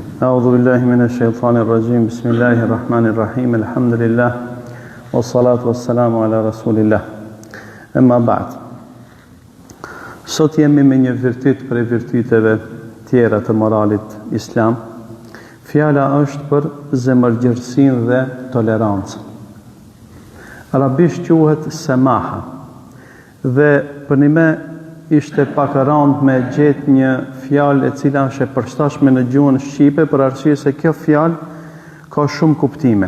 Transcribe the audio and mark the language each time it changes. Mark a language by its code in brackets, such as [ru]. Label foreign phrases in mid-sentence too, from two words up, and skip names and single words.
[ar] أعوذ بالله من الشيطان الرجيم بسم الله الرحمن الرحيم الحمد لله والصلاة والسلام على رسول الله أما بعد. [sq] Sot jemi me një virtyt prej virtyteve tjera të moralit islam. Fjala është për zemërgjërsinë dhe tolerancën. Arabisht quhet semaha. Dhe për një ishte pak e rëndë me gjetë një fjalë e cila është e përshtatshme në gjuhën shqipe për arsye se kjo fjalë ka shumë kuptime.